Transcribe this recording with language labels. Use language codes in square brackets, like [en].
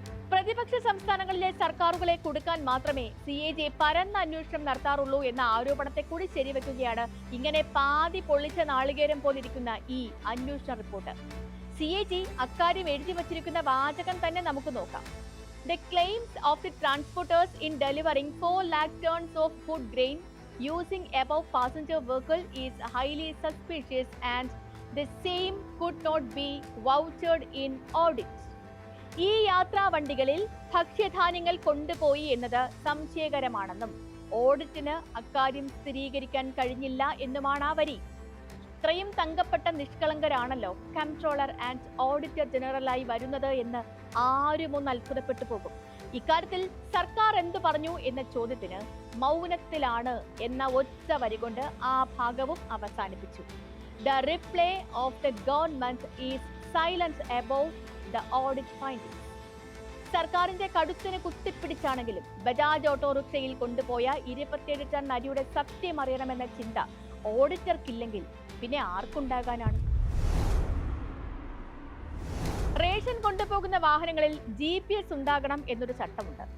[ml] പ്രതിപക്ഷ സംസ്ഥാനങ്ങളിലെ സർക്കാരുകളെ കൊടുക്കാൻ മാത്രമേ CAG പരന്ന അന്വേഷണം നടത്താറുള്ളൂ എന്ന ആരോപണത്തെ കൂടി ശരിവെക്കുകയാണ് ഇങ്ങനെ പാതി പൊള്ളിച്ച നാളികേരം പോലിരിക്കുന്ന ഈ അന്വേഷണ റിപ്പോർട്ട്. CAG അക്കാര്യം എഴുതി വച്ചിരിക്കുന്ന വാചകം തന്നെ നമുക്ക് നോക്കാം. [en] The claims of the transporters in delivering 4 lakh tons of food grain using above passenger vehicle is highly suspicious and the same could not be vouchered in audit. [ml] ഈ യാത്രാ വണ്ടികളിൽ ഭക്ഷ്യധാന്യങ്ങൾ കൊണ്ടുപോയി എന്നത് സംശയകരമാണെന്നും ഓഡിറ്റിന് അക്കാര്യം സ്ഥിരീകരിക്കാൻ കഴിഞ്ഞില്ല എന്നുമാണ് ആ വരി. ഇത്രയും തങ്കപ്പെട്ട നിഷ്കളങ്കരാണല്ലോ കംട്രോളർ ആൻഡ് ഓഡിറ്റർ ജനറലായി വരുന്നത് എന്ന് ആരും ഒന്ന് അത്ഭുതപ്പെട്ടു പോകും. ഇക്കാര്യത്തിൽ സർക്കാർ എന്തു പറഞ്ഞു എന്ന ചോദ്യത്തിന് മൗനത്തിലാണ് എന്ന ഒറ്റ വരി കൊണ്ട് ആ ഭാഗവും അവസാനിപ്പിച്ചു. [en] The reply of the government is silent about the audit findings. [ml] സർക്കാരിന്റെ കടുത്തിന് കുത്തിപ്പിടിച്ചാണെങ്കിലും ബജാജ് ഓട്ടോറിക്ഷയിൽ കൊണ്ടുപോയ 27 ടൺ അരിയുടെ സത്യം അറിയണമെന്ന ചിന്ത ഓഡിറ്റർക്കില്ലെങ്കിൽ പിന്നെ ആർക്കുണ്ടാകാനാണ്? റേഷൻ കൊണ്ടുപോകുന്ന വാഹനങ്ങളിൽ GPS ഉണ്ടാകണം എന്നൊരു ചട്ടമുണ്ട്.